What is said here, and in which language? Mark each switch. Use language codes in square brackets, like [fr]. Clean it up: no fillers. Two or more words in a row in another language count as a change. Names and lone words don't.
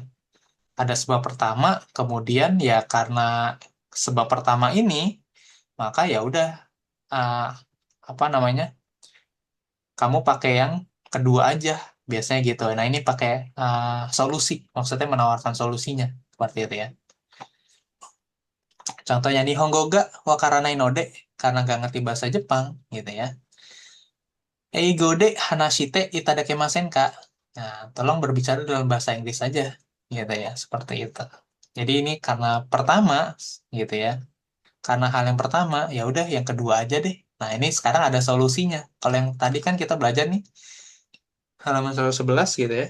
[id] Ada sebab pertama, kemudian ya karena sebab pertama ini, maka ya udah ah, apa namanya? Kamu pakai yang kedua aja, biasanya gitu. Nah, ini pakai solusi, maksudnya menawarkan solusinya seperti itu ya. Contohnya [ja] 日本語が分からないので [id] karena gak ngerti bahasa Jepang gitu ya. [ja] 英語で話していただけませんか. [id] Nah, tolong berbicara dalam bahasa Inggris saja gitu ya, seperti itu. Jadi ini karena pertama gitu ya. Karena hal yang pertama, ya udah yang kedua aja deh. Nah, ini sekarang ada solusinya. Kalau yang tadi kan kita belajar nih halaman 111 gitu ya.